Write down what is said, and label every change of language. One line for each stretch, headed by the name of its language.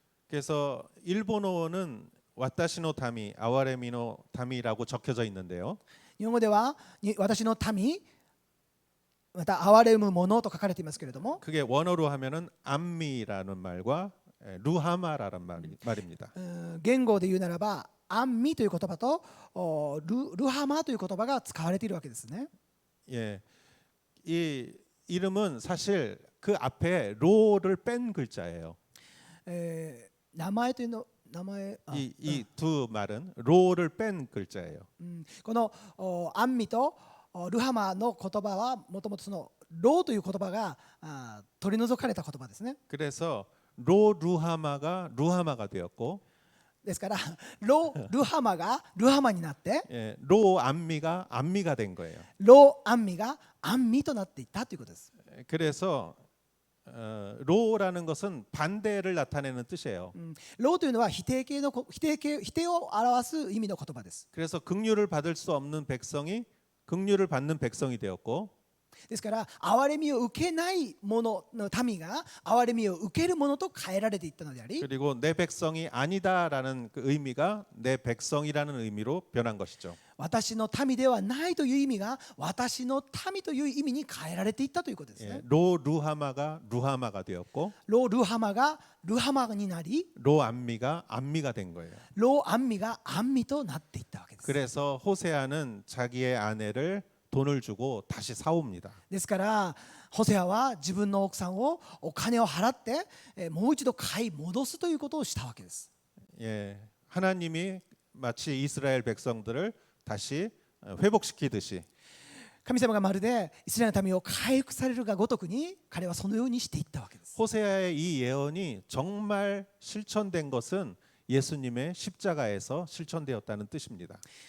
Korean: 그래서 일본어는 와타시노 타미, 아와레미노 타미라고 적혀져 있는데요.
Japanese: 日本語では私の民また憐れむものと書かれていますけれども、
Korean: 그게 원어로 하면은 암미라는 말과 루하마라는 말입니다.
Japanese: 言語で言うならばアンミという言葉とルハマという言葉が使われているわけですね。
Korean: 예, 이 이름은 사실 그 앞에 로를 뺀 글자예요.
Japanese: 名前というの名前
Korean: 이 두 말은 로를 뺀 글자예요.
Japanese: このアンミとルハマの言葉はもともとそのロという言葉が取り除かれた言葉ですね。
Korean: 그래서 로 루하마가 루하마가 되었고
Japanese: ですからロ・ルハマがルハマになって、
Korean: 예, 로 암미가 암미가 된 거예요.
Japanese: ロ・アンミがアンミとなっていったということです。
Korean: 그래서 로라는 것은 반대를 나타내는 뜻이에요.
Japanese: ロというのは否定を表す意味の言葉です。
Korean: 그래서 긍휼을 받을 수 없는 백성이 긍휼을 받는 백성이 되었고
Japanese: ですから憐れみを受けない者の民が憐れみを受ける者と変えられていったのであり
Korean: 그리고 내 백성이 아니다라는 그 의미가 내 백성이라는 의미로 변한 것이죠.
Japanese: 私の民ではないという意味が私の民という意味に変えられていったということですね
Korean: 예, 로 루하마가 루하마가 되었고
Japanese: ロルハマがルハマになり
Korean: 로 안미가 안미가 된 거예요.
Japanese: ロアンミがアンミとなっていったわけです
Korean: 그래서 호세아는 자기의 아내를 돈을 주고 다시 사옵니다.
Japanese: ですからホセアは自分の奥さんをお金を払ってもう一度買い戻すということをしたわけです
Korean: 예, 하나님이 마치 이스라엘 백성들을 다시 회복시키듯이
Japanese: 神様がまるでイスラエルの民を回復されるがごとくに彼はそのようにしていったわけです
Korean: 호세아의 이 예언이 정말 실천된 것은 예수님의 십자가에서 실천되었다는 뜻입니다.